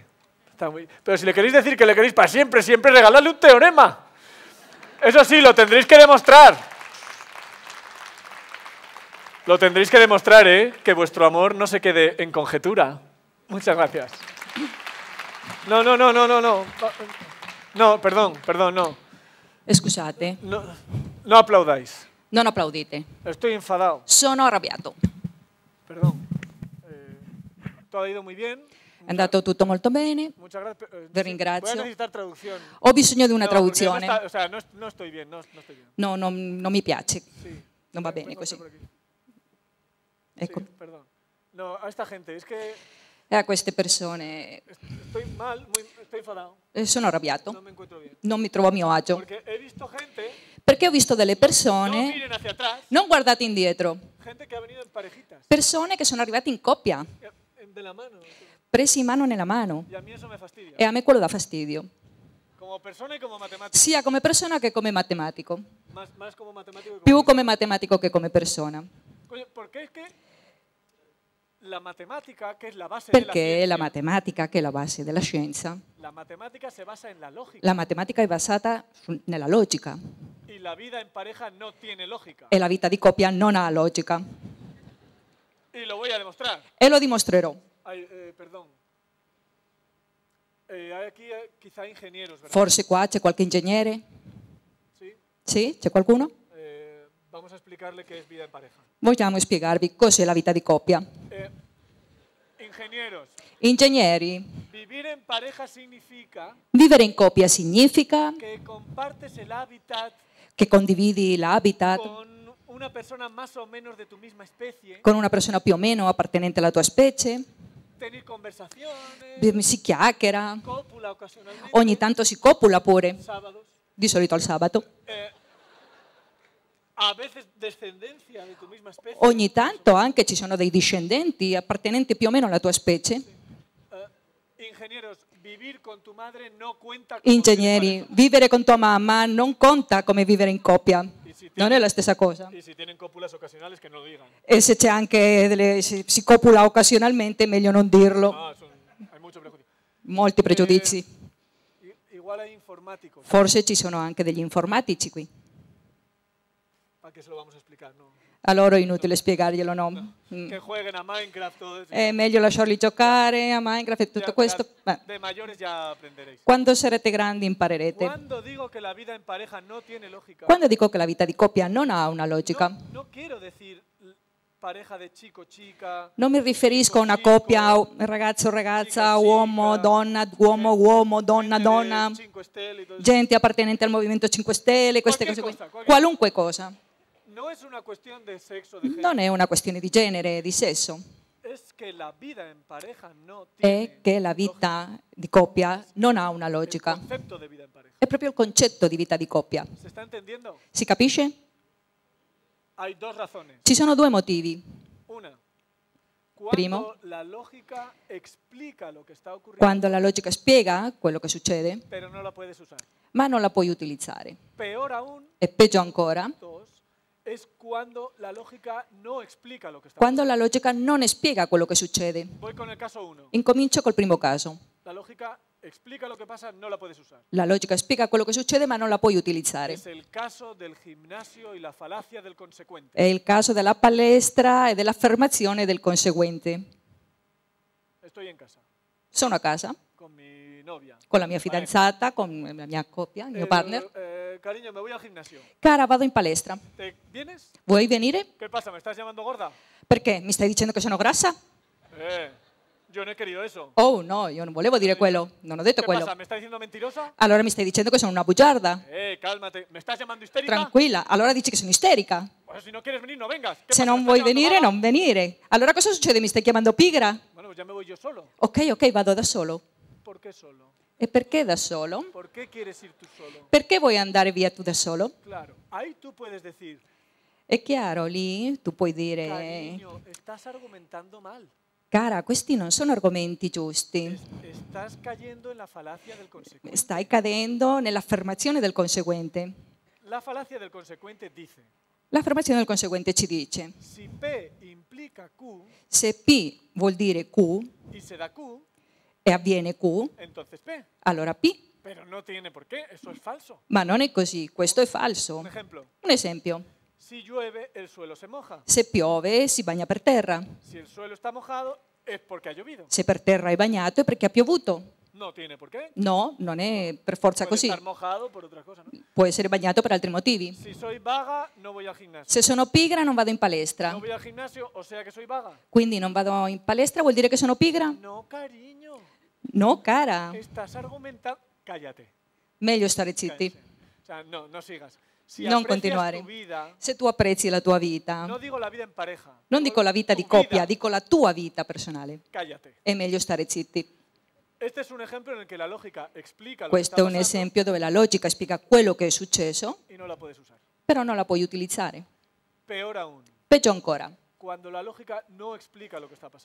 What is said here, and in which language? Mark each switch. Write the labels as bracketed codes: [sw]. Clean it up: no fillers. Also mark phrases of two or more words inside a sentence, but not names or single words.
[es] Pero si le queréis decir que le queréis para siempre, siempre regaladle un teorema. Eso sí, lo tendréis que demostrar. Lo tendréis que demostrar, que vuestro amor no se quede en conjetura. Muchas gracias. No. No, perdón, no. [it] Scusate, [es] No aplaudáis. [it] non applaudite. [es] Estoy enfadado. [it] Sono arrabbiato. [es] Perdón. Todo ha ido muy bien. [it] È andato tutto molto bene. [es] Muchas gracias. [it] Vi ringrazio. [es] Voy a necesitar traducción. [it] Ho bisogno di una [es] No, [it] traduzione. [es] no estoy bien, no estoy bien. No, [it] non mi piace. [es] Sí. [it] Non va bene [es] Vengo [it] così. [es] por aquí. [it] Ecco. [es] Sí, perdón. No, a esta gente, es que [it] E a queste persone [es] estoy mal, estoy enfadado. [it] sono arrabbiato. [es] No me encuentro bien. [it] Non mi trovo a mio agio. [es] Porque he visto gente, [it] Perché ho visto delle [es] no [it] persone, [es] miren hacia atrás, [it] non guardate indietro, [es] gente que ha venido en parejitas, [it] persone che sono arrivate in coppia, [es] de la mano. [it] presi mano nella mano. [es] Y a mí eso me fastidia. [it] E a me quello dà fastidio, [es] Como persona y como matemático. [it] sia come persona che come matematico. [es] Más como matemático que como [it] Più come matematico che come persona. [es] Coño, porque es que la matemática, que es la base [it] Perché [es] de la la ciencia, [it] matematica, che è la base della scienza, [es] la matemática se basa en la lógica. [it] la matematica è basata nella logica [es] Y la vida en pareja no tiene lógica. [it] e la vita di coppia non ha logica. [es] Y lo voy a demostrar. [it] E lo dimostrerò. [es] Ay, perdón. Hay aquí quizá ingenieros, ¿verdad? [it] Forse qua c'è qualche ingegnere? [es] Sí. [it] Sì? C'è qualcuno? [es] Vamos a explicarle qué es vida en pareja. [it] Vogliamo spiegarvi cos'è la vita di coppia. [es] Ingenieros, [it] Ingegneri, [es] vivir en pareja significa [it] vivere in coppia significa [es] que compartes el hábitat [it] che condividi l'habitat [es] con una persona más o menos de tu misma especie, [it] con una persona più o meno appartenente alla tua specie, [es] tener conversaciones, [it] si chiacchiera, [es] cópula ocasionalmente, [it] ogni tanto si copula pure, [es] sábados, [it] di solito al sabato, [es] a veces descendencia de tu misma especie. [it] ogni tanto anche ci sono dei discendenti appartenenti più o meno alla tua specie. [es] Ingenieros, vivir con tu madre no cuenta como [it] Ingegneri, vivere con tua mamma non conta come vivere in coppia, non è la stessa cosa. [es] Y si tienen cópulas ocasionales, que no lo digan. [it] E se c'è anche si copula occasionalmente, è meglio non dirlo. [es] No, hay mucho prejuicio. [it] Molti pregiudizi. [es] Igual hay informáticos. [it] Forse ci sono anche degli informatici qui. [es] ¿Para qué se lo vamos a explicar? No. [it] A loro è inutile spiegarglielo, no? [es] Que jueguen a Minecraft, todo eso. [it] È meglio lasciarli giocare a Minecraft e tutto questo. [es] De mayores ya aprenderéis. [it] Quando sarete grandi imparerete. [es] Cuando digo que la vida en pareja no tiene lógica, [it] Quando dico che la vita di coppia non ha una logica, [es] no quiero decir pareja de chico-chica. [it] non mi riferisco a una coppia ragazzo-ragazza, uomo-donna, uomo-uomo, donna-donna, gente appartenente al Movimento 5 Stelle, queste cose qui. Qualunque cosa. [es] No es una cuestión de sexo, de género. [it] Non è una questione di genere, di sesso. [es] Es que la vida en pareja no [it] È [es] tiene [it] che la vita di coppia non ha una [es] el [it] logica. [es] concepto de vida en pareja. [it] È proprio il concetto di vita di coppia. [es] ¿Se está entendiendo? [it] Si capisce? [es] Hay dos razones. [it] Ci sono due motivi. [es] Una, [it] Primo. [es] cuando la lógica explica lo que está ocurriendo, [it] Quando la logica spiega quello che succede, [es] pero no la puedes usar. [it] ma non la puoi utilizzare. [es] Peor aún, [it] E peggio ancora, [es] dos, es cuando la lógica no explica lo que está [it] quando la logica non spiega quello che succede. [es] ocurriendo. Voy con el caso 1. [it] Incomincio col primo caso. [es] La lógica explica lo que pasa, no la puedes usar. [it] La logica spiega quello che succede, ma non la puoi utilizzare. [es] Es el caso del gimnasio y la falacia del consecuente. [it] È il caso della palestra e dell'affermazione del conseguente. [es] Estoy en casa [it] Sono a casa [es] con mi novia. [it] con la mia fidanzata, con la mia coppia, il mio partner. [es] Cariño, me voy al gimnasio. [it] Cara, vado in palestra. [es] ¿Te vienes? [it] Vuoi venire? [es] ¿Qué pasa? ¿Me estás llamando gorda? [it] Perché? Mi stai dicendo che sono grassa? [es] Yo no he querido eso. [it] Oh no, io non volevo dire quello, non ho detto [es] ¿Qué [it] quello. [es] pasa? ¿Me estás diciendo mentirosa? [it] Allora mi stai dicendo che sono una bugiarda? [es] Cálmate. ¿Me estás llamando histérica? [it] Tranquilla, allora dici che sono isterica. [es] Pues si no quieres venir, no vengas. ¿Qué [it] Se [es] pasa? [it] non [es] ¿Me [it] vuoi [es] estás llamando [it] venire, [es] vaga? [it] non venire. Allora cosa succede? Mi stai chiamando pigra? [es] Bueno, pues ya me voy yo solo. [it] Ok, vado da solo. [es] ¿Por qué solo? [it] E perché da solo? [es] ¿Por qué quieres ir tú solo? [it] Perché vuoi andare via tu da solo? [es] Claro, ahí tú puedes decir, [it] È chiaro, lì tu puoi dire, [es] cariño, estás argumentando mal. [it] cara, questi non sono argomenti giusti. [es] Estás cayendo en la falacia del consecuente. [it] Stai cadendo nell'affermazione del conseguente. [es] La falacia del consecuente dice, [it] L'affermazione del conseguente ci dice, [es] si P implica Q [it] se P vuol dire Q [es] y se da Q, [it] e avviene Q, [es] entonces P. [it] allora P. [es] Pero no tiene por qué, eso es falso. [it] Ma non è così, questo è falso. [es] Un ejemplo, [it] Un esempio, [es] si llueve, el suelo se moja. [it] se piove si bagna per terra, [es] Si el suelo está mojado, es porque ha llovido. [it] se per terra è bagnato è perché ha piovuto. [es] No tiene por qué. [it] No, non è per forza [es] Puede [it] così, [es] estar mojado por otra cosa, ¿no? [it] può essere bagnato per altri motivi. [es] Si soy vaga, no voy al gimnasio. [it] Se sono pigra non vado in palestra, [es] No voy al gimnasio, o sea que soy vaga. [it] quindi non vado in palestra vuol dire che sono pigra? [es] No, cariño. [it] No, cara, [es] Estás argumentando. Cállate. [it] meglio stare zitti, [es] Cállate. O sea, no sigas. Si [it] non [es] aprecias [it] continuare. [es] tu vida, [it] Se tu apprezzi la tua vita, [es] no digo la vida en pareja. [it] non dico la vita [es] tu [it] di coppia, [es] vida. [it] dico la tua vita personale, [es] Cállate. [it] è meglio stare zitti. [es] Este es un ejemplo en el que la lógica explica lo [it] Questo [es] que [it] è [es] está [it] un [es] pasando [it] esempio dove la logica spiega quello che è successo, [es] y no la puedes usar. [it] però non la puoi utilizzare. [es] Peor aún, [it] Peggio ancora, [es] cuando la lógica no explica lo que está pasando.